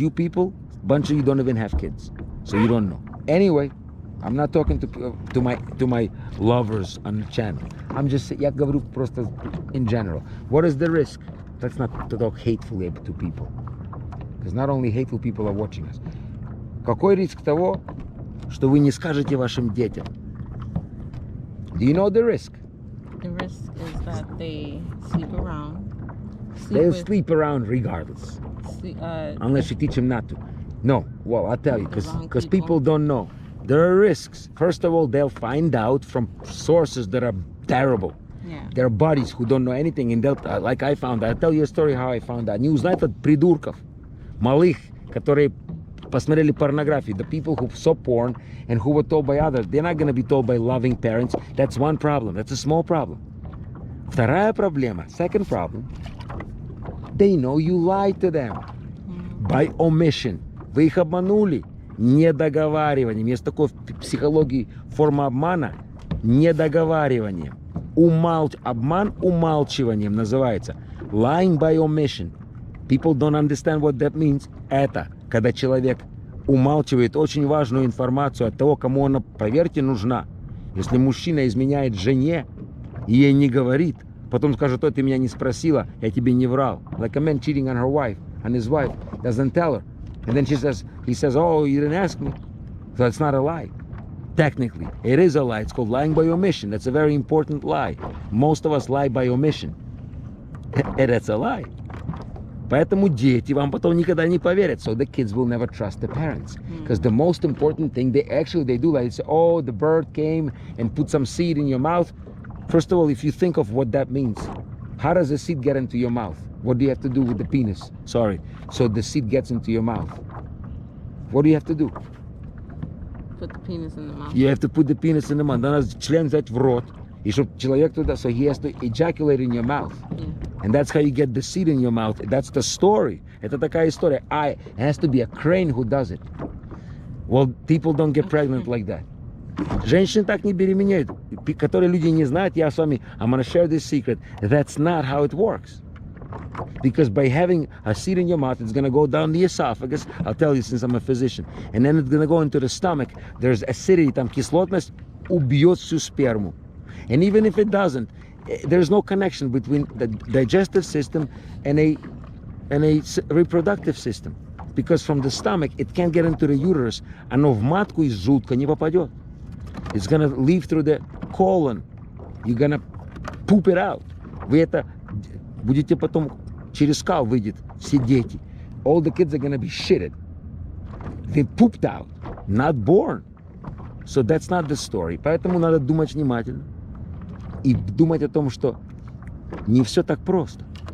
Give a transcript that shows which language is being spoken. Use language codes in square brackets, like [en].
[en] You people, bunch of you don't even have kids. So you don't know. Anyway, I'm not talking to my lovers on the channel. I'm just, [ru] я говорю просто [en] in general. What is the risk? Let's not talk hatefully to people. Because not only hateful people are watching us. [ru] Какой риск того, что вы не скажете вашим детям? [en] Do you know the risk? The risk is that they sleep around. They'll sleep around regardless. Unless you teach them not to. No, well, I'll tell you, because people don't know. There are risks. First of all, they'll find out from sources that are terrible. Yeah. There are buddies who don't know anything, and they'll, like I found out. I'll tell you a story how I found out. [ru] Не узнают от придурков, малых, которые посмотрели порнографию. [en] The people who saw porn and who were told by others, they're not going to be told by loving parents. That's one problem. That's a small problem. [ru] Вторая проблема, [en] second problem, they know you lied to them by omission. [ru] Вы их обманули недоговариванием. Есть такое в психологии форма обмана недоговариванием. Обман умалчиванием называется. [en] Lying by omission. People don't understand what that means. [ru] Это когда человек умалчивает очень важную информацию от того, кому она, поверьте, нужна. Если мужчина изменяет жене и ей не говорит, Потом скажет, ой, ты меня не спросила, я тебе не врал. [en] Like a man cheating on her wife, on his wife, doesn't tell her. And then he says, oh, you didn't ask me. So it's not a lie. Technically, it is a lie. It's called lying by omission. That's a very important lie. Most of us lie by omission. And that's a lie. [ru] Поэтому дети вам потом никогда не поверят. [en] So the kids will never trust the parents. Because the most important thing they do, like, say, oh, the bird came and put some seed in your mouth. First of all, if you think of what that means, how does the seed get into your mouth? What do you have to do with the penis? Sorry. So the seed gets into your mouth. What do you have to do? Put the penis in the mouth. You have to put the penis in the mouth. [ru] Надо член взять в рот. И чтобы человек туда, [en] so he has to ejaculate in your mouth. Yeah. And that's how you get the seed in your mouth. That's the story. [ru] Это такая история. [en] It has to be a crane who does it. Well, people don't get pregnant like that. [ru] Женщины так не беременеют. Которые люди не знают, я с вами, [en] I'm going to share this secret. That's not how it works. Because by having a seed in your mouth, it's going to go down the esophagus. I'll tell you since I'm a physician. And then it's going to go into the stomach. There's acidity, [ru] там кислотность убьет всю сперму. [en] And even if it doesn't, there's no connection between the digestive system and a reproductive system. Because from the stomach, it can't get into the uterus. [ru] Оно в матку из желудка не попадет. [en] It's going to leave through the colon. You're going to poop it out. [ru] Вы это будете потом, через кал выйдет все дети. [en] All the kids are going to be shitted. They pooped out, not born. So that's not the story. [ru] Поэтому надо думать внимательно. И думать о том, что не все так просто.